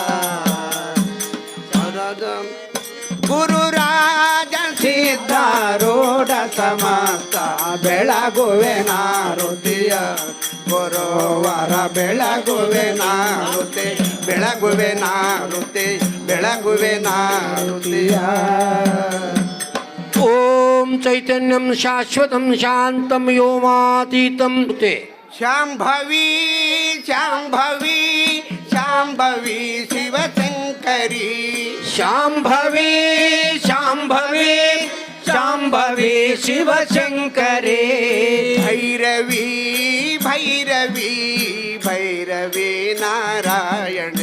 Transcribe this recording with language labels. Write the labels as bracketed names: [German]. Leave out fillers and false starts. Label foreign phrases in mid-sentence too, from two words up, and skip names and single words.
[Kannada] ಗುರುರಾಜ ಸಿದ್ಧಾರೂಢ ಸಮರ್ಥ ಬೆಳಗುವೆ ನಾರುತಿಯ ಗುರುವರ ಬೆಳಗುವೆ ನಾರುತಿ ಬೆಳಗುವೆ ನಾರುತಿ ಬೆಳಗುವೆ ನಾರುತಿಯ [Sanskrit] ಓಂ ಚೈತನ್ಯಂ ಶಾಶ್ವತಂ ಶಾಂತಂ ವ್ಯೋಮಾತೀತಂ ತೇ ಶಾಂಭವಿ ಶಾಂಭವಿ ಶಾಂಭವಿ ಶಿವಶಂಕರಿ ಶಾಂಭವಿ ಶಾಂಭವಿ ಶಾಂಭವಿ ಶಿವಶಂಕರೇ ಭೈರವಿ ಭೈರವಿ ಭೈರವಿ ನಾರಾಯಣೆ